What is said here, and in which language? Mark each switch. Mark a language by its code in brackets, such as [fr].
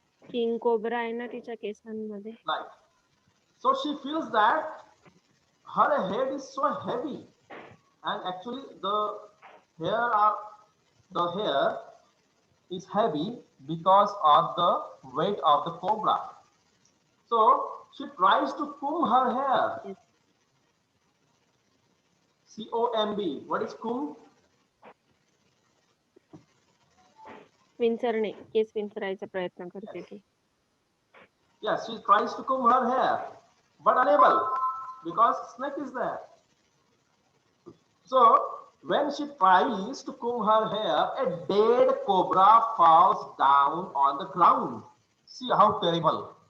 [mr] King cobra आहे ना तिच्या केसांमध्ये. [en] Right. So she feels that her head is so heavy, and actually the hair is heavy because of the weight of the cobra. So she tries to comb her hair. Yes. C-O-M-B. What is comb? [mr] विंचरणे, केस विंचरायचा प्रयत्न करते ती. [en] Yes, she tries to comb her hair, but unable because snake is there. So when she tries to comb her hair, a dead cobra falls down on the ground. See how terrible.